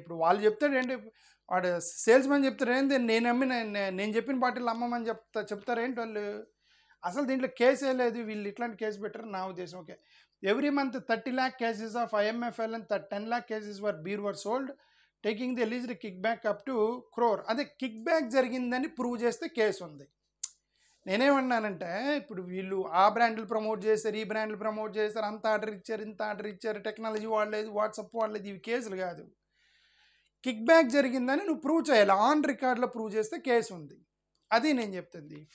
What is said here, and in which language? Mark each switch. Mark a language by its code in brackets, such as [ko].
[te] ఇప్పుడు వాళ్ళు చెప్తాడేంటి, వాడు సేల్స్ మ్యాన్ చెప్తారు ఏంటి, నేను చెప్పిన బాటిల్ అమ్మమని చెప్తారేంటి వాళ్ళు? అసలు దీంట్లో కేసే లేదు. వీళ్ళు ఇట్లాంటి కేసు పెట్టారు నా ఉద్దేశం. [en] Okay, every month 30 lakh cases of IMFL and 10 lakh cases beer were sold, taking the alleged kickback up to crore. [te] అదే కిక్ బ్యాక్ జరిగిందని ప్రూవ్ చేస్తే కేసు ఉంది. నేనేమన్నానంటే, ఇప్పుడు వీళ్ళు ఆ బ్రాండ్లు ప్రమోట్ చేశారు, ఈ బ్రాండ్లు ప్రమోట్ చేశారు, అంత ఆర్డర్ ఇచ్చారు, ఇంత ఆర్డర్ ఇచ్చారు, టెక్నాలజీ వాడలేదు, వాట్సాప్ వాడలేదు, ఇవి కేసులు కాదు. కిక్ బ్యాక్ జరిగిందని నువ్వు ప్రూవ్ చేయాలి. ఆన్ రికార్డ్లో ప్రూవ్ చేస్తే కేసు ఉంది. అది నేను చెప్తుంది.